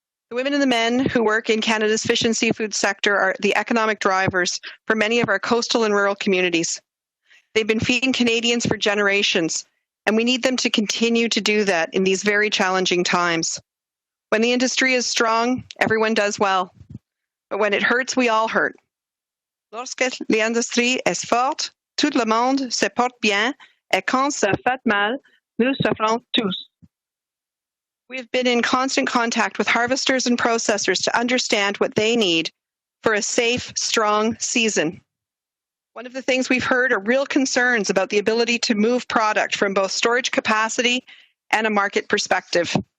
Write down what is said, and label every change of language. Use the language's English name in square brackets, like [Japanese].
[English] The women and the men who work in Canada's fish and seafood sector are the economic drivers for many of our coastal and rural communities. They've been feeding Canadians for generations, and we need them to continue to do that in these very challenging times. When the industry is strong, everyone does well. But when it hurts, we all hurt. [French] Lorsque l'industrie est forte, tout le monde se porte bien, et quand ça fait mal, nous souffrons tous. [English] We have been in constant contact with harvesters and processors to understand what they need for a safe, strong season. One of the things we've heard are real concerns about the ability to move product from both storage capacity and a market perspective.